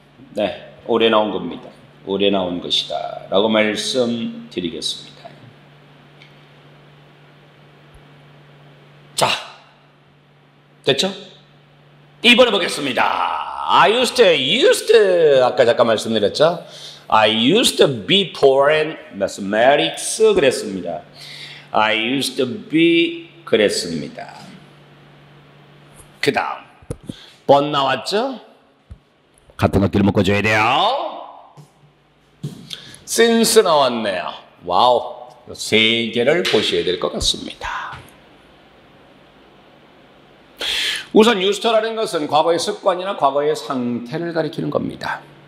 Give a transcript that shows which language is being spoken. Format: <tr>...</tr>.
<ko>네, 올해 나온 겁니다. 올해 나온 것이다 라고 말씀드리겠습니다. 자, 됐죠? 이번에 보겠습니다.</ko> <en>I used to</en> <ko>아까 잠깐 말씀드렸죠?</ko> <en>I used to be poor in mathematics</en> <ko>그랬습니다.</ko> <en>I used to be</en> <ko>그랬습니다. 그 다음 번 나왔죠? 같은 것끼리 묶어줘야 돼요. since 나왔네요. 와우, 세 개를 보셔야 될 것 같습니다. 우선 used to라는 것은 과거의 습관이나 과거의 상태를 가리키는 겁니다.</ko>